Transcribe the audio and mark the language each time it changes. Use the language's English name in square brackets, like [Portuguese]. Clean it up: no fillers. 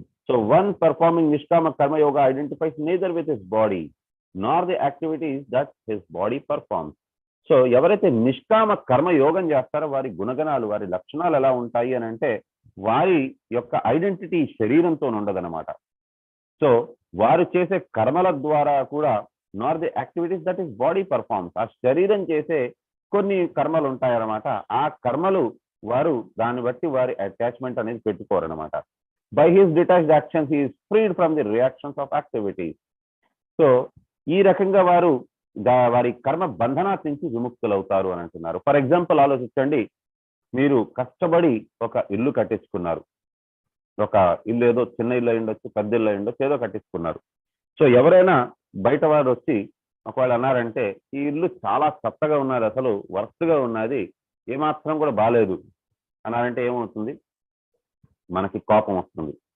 [English] So one performing Nishkama Karma Yoga identifies neither with his body nor the activities that his body performs. [Telugu] So ఎవరైతే నిష్కామ కర్మ యోగం చేస్తారో వారి గుణగణాలు, వారి లక్షణాలు ఎలా ఉంటాయి అని అంటే వారి యొక్క ఐడెంటిటీ శరీరంతో ఉండదన్నమాట. సో వారు చేసే కర్మల ద్వారా కూడా [English] nor the activities that is body performs, [Telugu] ఆ శరీరం చేసే కొన్ని కర్మలు ఉంటాయన్నమాట. ఆ కర్మలు వారు దాన్ని బట్టి వారి అటాచ్మెంట్ అనేది పెట్టుకోరన్నమాట. [English] By his detached actions, he is freed from the reactions of activities. [Telugu] So ఈ రకంగా వారు వారి కర్మ బంధనా నుంచి విముక్తులవుతారు అని అంటున్నారు. ఫర్ ఎగ్జాంపుల్ ఆలోచించండి, మీరు కష్టపడి ఒక ఇల్లు కట్టించుకున్నారు. ఒక ఇల్లు ఏదో చిన్న ఇల్లు అయ్యుండొచ్చు, పెద్ద ఇల్లు అయ్యుండొచ్చు, ఏదో కట్టించుకున్నారు. సో ఎవరైనా బయట వారు వచ్చి ఒకవేళ అన్నారంటే ఈ ఇల్లు చాలా చెత్తగా ఉన్నది, అసలు వర్స్ట్గా ఉన్నది, ఏమాత్రం కూడా బాగాలేదు అన్నారంటే ఏమవుతుంది? మనకి కోపం వస్తుంది.